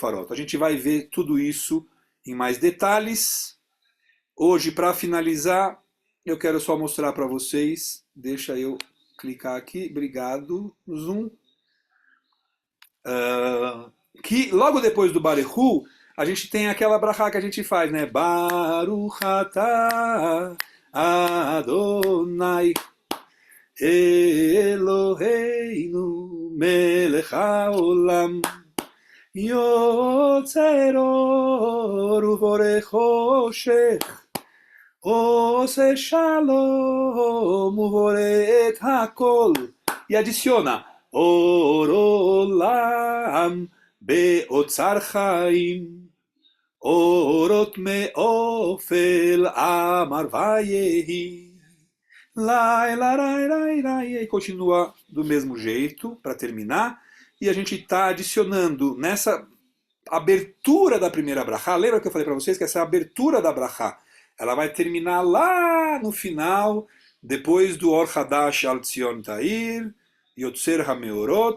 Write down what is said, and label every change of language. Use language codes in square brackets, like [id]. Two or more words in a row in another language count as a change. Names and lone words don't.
[pt] A gente vai ver tudo isso em mais detalhes. Hoje, para finalizar, eu quero só mostrar para vocês, deixa eu clicar aqui, obrigado, zoom, que logo depois do Barehu, a gente tem aquela brachá que a gente faz, né? [he] ברוך אתה אדני אלהינו מלך העולם יוצר אור ובורא חושך עושה שלום ובורא הכל. [pt] E adiciona [he] אור עולם באוצר חיים אורות מאופל אמר ויהי. Lai, lai, lai, lai. [pt] E continua do mesmo jeito, para terminar. E a gente está adicionando nessa abertura da primeira brachá. Lembra que eu falei para vocês que essa abertura da brachá, ela vai terminar lá no final, depois do [he] אור חדש על ציון תאיר יוצר המאורות.